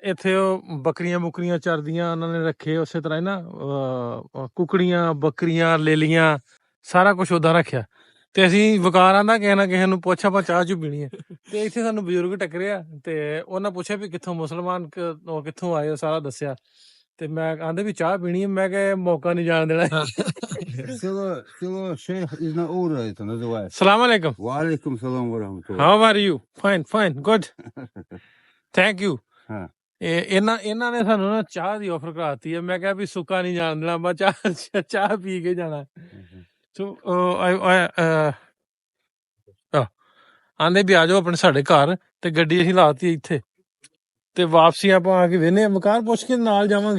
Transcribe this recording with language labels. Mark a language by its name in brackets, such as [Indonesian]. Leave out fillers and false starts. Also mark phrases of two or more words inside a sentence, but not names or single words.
[Punjabi] ਇੱਥੇ ਉਹ ਬੱਕਰੀਆਂ ਚਰਦੀਆਂ ਉਹਨਾਂ ਨੇ ਰੱਖੇ, ਉਸੇ ਤਰ੍ਹਾਂ ਹੀ ਨਾ ਕੁਕੜੀਆਂ, ਬੱਕਰੀਆਂ, ਲੇਲੀਆਂ, ਸਾਰਾ ਕੁਝ ਓਦਾਂ ਰੱਖਿਆ। ਤੇ ਅਸੀਂ ਵਕਾਰ ਆਂਦਾ ਕਿਸੇ ਨੂੰ ਪੁੱਛ ਆਪਾਂ ਚਾਹ ਚੂ ਪੀਣੀ ਹੈ। ਤੇ ਇੱਥੇ ਸਾਨੂੰ ਬਜ਼ੁਰਗ ਟੱਕਰਿਆ ਤੇ ਉਹਨਾਂ ਪੁੱਛਿਆ ਵੀ ਕਿੱਥੋਂ ਮੁਸਲਮਾਨ ਕਿੱਥੋਂ ਆਏ ਹੋ, ਸਾਰਾ ਦੱਸਿਆ। ਤੇ ਮੈਂ ਆਂਦੇ ਵੀ ਚਾਹ ਪੀਣੀ ਹੈ, ਮੈਂ ਕਿਹਾ ਮੌਕਾ ਨਹੀਂ ਜਾਣ ਦੇਣਾ। [Russian] село Шейх из Наура это называется. [Arabic] سلام عليكم. وعليكم سلام ورحمة الله. [English] How are you? Fine good, thank you. [Punjabi] ਹਾਂ। ਇਹਨਾਂ ਨੇ ਸਾਨੂੰ ਨਾ ਚਾਹ ਦੀ ਆਫਰ ਕਰਾਤੀ ਹੈ। ਮੈਂ ਕਿਹਾ ਵੀ ਸੁੱਕਾ ਨਹੀਂ ਜਾਣ ਦੇਣਾ, ਮੈਂ ਚਾਹ ਪੀ ਕੇ ਜਾਣਾ। ਸੋ ਆਂਦੇ ਵੀ ਆ ਜਾਓ ਆਪਣੇ ਸਾਡੇ ਘਰ, ਤੇ ਗੱਡੀ ਅਸੀਂ ਲਾਤੀ ਇੱਥੇ, ਤੇ ਵਾਪਸੀ ਆਪਾਂ ਆ ਕੇ ਵੇਨੇ ਮਕਾਨ ਪੁੱਛ ਕੇ ਨਾਲ ਜਾਵਾਂਗੇ।